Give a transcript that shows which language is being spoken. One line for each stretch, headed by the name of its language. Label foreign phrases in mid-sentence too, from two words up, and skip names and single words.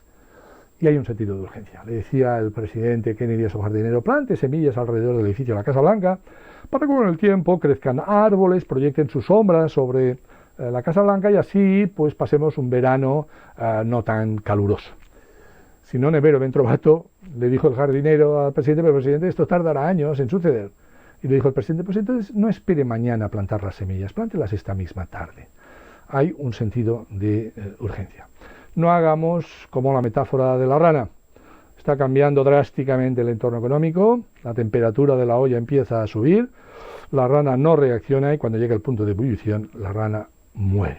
Spanish: Y hay un sentido de urgencia. Le decía el presidente Kennedy a su jardinero: plante semillas alrededor del edificio de la Casa Blanca para que con el tiempo crezcan árboles, proyecten sus sombras sobre la Casa Blanca y así pues pasemos un verano no tan caluroso.
Italian: Si non è vero, ben trovato,
Spanish: le dijo el jardinero al presidente, pero presidente, esto tardará años en suceder. Y le dijo el presidente: pues entonces no espere mañana a plantar las semillas, plántelas esta misma tarde. Hay un sentido de urgencia. No hagamos como la metáfora de la rana. Está cambiando drásticamente el entorno económico, la temperatura de la olla empieza a subir, la rana no reacciona y cuando llega el punto de ebullición, la rana muere.